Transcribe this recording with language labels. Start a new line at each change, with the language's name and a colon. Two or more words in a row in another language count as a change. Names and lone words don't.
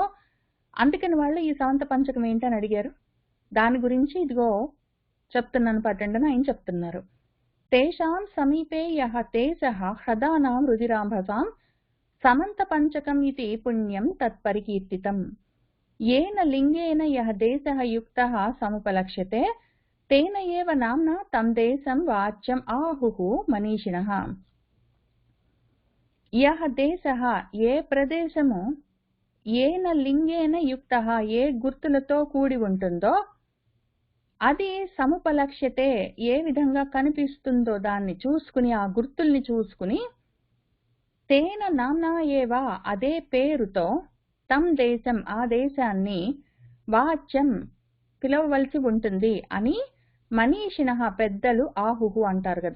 Telugu: అందుకని వాళ్ళు ఈ సమంత పంచకం ఏంటని అడిగారు. దాని గురించి ఇదిగో చెప్తున్నాను పట్టండి ఆయన చెప్తున్నారు.
Sanskrit: తేషాం సమీపే యః దేశః హ్రదానాం రుధిరాంభసాం సమంత పంచకం ఇది పుణ్యం తత్పరికీర్తితం. येन लिंगेन यः देशः युक्तः समुपलक्ष्यते तेन एव नाम्ना तं देशं वाच्यम् आहुः मनीषिणः. यः देशः
Telugu: ఏ ప్రదేశము
Sanskrit: ఏన లింగేన యుక్తః
Telugu: ఏ గుర్తులతో కూడి ఉంటుందో అది సముపలక్ష్యతే ఏ విధంగా కనిపిస్తుందో దాన్ని చూసుకుని ఆ గుర్తుల్ని చూసుకుని
Sanskrit: తేన నామ్నా ఏవ
Telugu: అదే పేరుతో
Sanskrit: తం దేశం
Telugu: ఆ దేశాన్ని వాచ్యం పిలవవలసి ఉంటుంది అని మనీషిణః పెద్దలు ఆహుహు అంటారు కదా.